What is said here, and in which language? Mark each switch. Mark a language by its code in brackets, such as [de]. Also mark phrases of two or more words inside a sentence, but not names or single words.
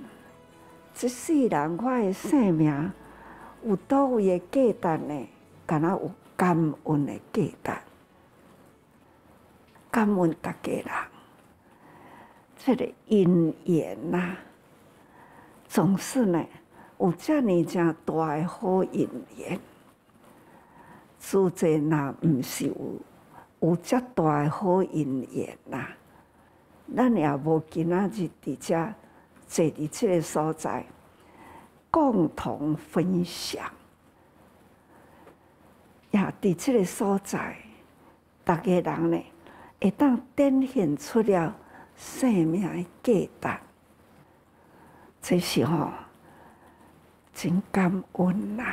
[nan] 这世人我的生命有倒位的价值呢？敢若有感恩的价值，感恩大家人。这个因缘呐，总是呢有这么正大的好因缘。自济若毋是有这大的好因缘呐，咱也无今仔日伫遮坐伫这个所在，共同分享，也伫这个所在，大家人呢会当展现出了生命的价值，这是吼真感恩呐！